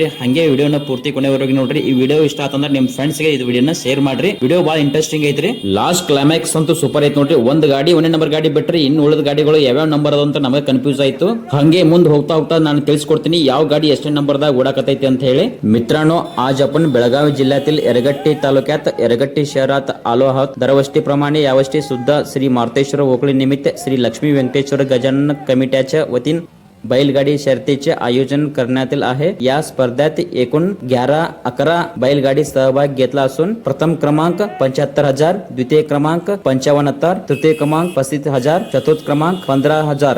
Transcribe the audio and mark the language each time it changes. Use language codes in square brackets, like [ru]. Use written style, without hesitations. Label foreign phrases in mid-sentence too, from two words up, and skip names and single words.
[kn] ಹಂಗೆ ವಿಡಿಯೋನ ಪೂರ್ತಿ ಕೊನೆವರೆಗೆ ನೋಡ್ರಿ. ಈ ವಿಡಿಯೋ ಇಷ್ಟ ಆತಂದ್ರೆ ನಿಮ್ಮ ಫ್ರೆಂಡ್ಸ್ ಗೆ ಇದು ವಿಡಿಯೋನ ಶೇರ್ ಮಾಡ್ರಿ. ವಿಡಿಯೋ ಬಹಳ ಇಂಟ್ರೆಸ್ಟಿಂಗ್ ಐತ್ರಿ. [en] last climax [kn] ಅಂತೂ ಸೂಪರ್ ಐತ್ ನೋಡ್ರಿ. ಒಂದು ಗಾಡಿ 1ನೇ ನಂಬರ್ ಗಾಡಿ ಬಿಟ್ರಿ ಇನ್ನು ಉಳಿದ ಗಾಡಿಗಳು ಯಾವ್ಯಾವ ನಂಬರ್ ಅದ ಅಂತ ನಮಗೆ ಕನ್ಫ್ಯೂಸ್ ಆಯ್ತು. ಹಂಗೆ ಮುಂದೆ ಹೋಗ್ತಾ ಹೋಗ್ತಾ ನಾನು ತಿಳಿಸ್ಕೊಡ್ತೀನಿ ಯಾವ ಗಾಡಿ ಎಷ್ಟನೇ ನಂಬರ್ದಾಗ ಓಡಾಕತೈತಿ ಅಂತ ಹೇಳಿ. [mr] मित्रांनो, आज आपण बेळगावी जिल्ह्यातील यरगट्टी तालुक्यात यरगट्टी शहरात आलो आहोत. दरवर्षीप्रमाणे यावर्षी सुद्धा श्री मारुतेश्वर ओकळी निमित्त श्री लक्ष्मी वेंकटेश्वर गजानन कमिट्याच्या वतीन बैलगाडी शर्यतीचे आयोजन करण्यात आहे. या स्पर्धेत एकूण 11 बैलगाडी सहभाग घेतला असून प्रथम क्रमांक 75,000, द्वितीय क्रमांक 55,000, तृतीय क्रमांक 35,000, चतुर्थ क्रमांक 15,000.